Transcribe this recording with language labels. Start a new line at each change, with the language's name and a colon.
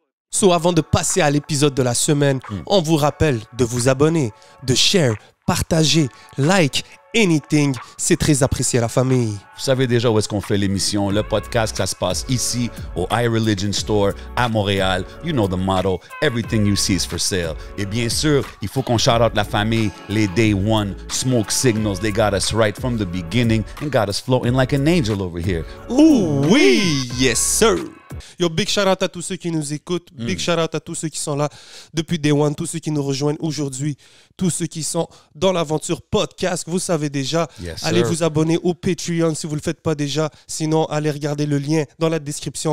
French: So, avant de passer à l'épisode de la semaine, on vous rappelle de vous abonner, de share, partager,
English: like, anything.
French: C'est très apprécié à la famille. Vous savez déjà où est-ce qu'on fait l'émission. Le podcast, ça se passe ici, au iReligion Store, à Montréal.
English: You know the motto, everything you see is for sale.
French: Et bien sûr, il faut qu'on shout out la famille, les Day One, Smoke Signals.
English: They got us right from the beginning and got us floating like an angel over here. Ouh oui, yes sir. Yo, big shout out
French: à tous ceux qui nous écoutent.
English: Big shout out
French: à tous ceux qui sont là depuis Day One, tous ceux qui nous rejoignent aujourd'hui, tous ceux qui sont dans l'aventure podcast. Vous savez déjà,
English: Yes,
French: allez
English: sir.
French: vous abonner au Patreon si vous ne le faites pas déjà. Sinon, allez regarder le lien dans la description.